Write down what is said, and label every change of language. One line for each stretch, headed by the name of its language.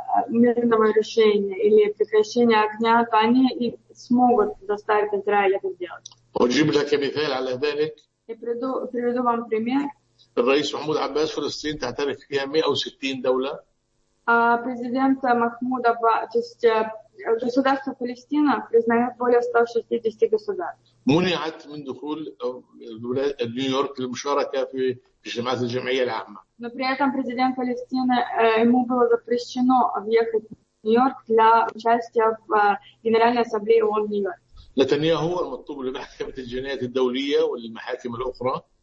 Russian: мирного решения или прекращения огня, то они и смогут заставить Израиль это сделать. И приведу вам пример.
Arabic: الرئيس محمود عباس فلسطين تعترف فيها 160 دولة.
Russian: Президент Махмуд Аббас, то есть государство Палестина признает более 160 государств.
Arabic: منعت من دخول نيويورك للمشاركة في اجتماعات الجمعية العامة.
Russian: Но при этом президент Палестины ему было запрещено въехать в Нью-Йорк для участия в Генеральной Ассамблее ООН Нью-Йорк.
Arabic: نتنياهو المطلوب لمحكمة الجنايات الدولية والمحاكم الأخرى.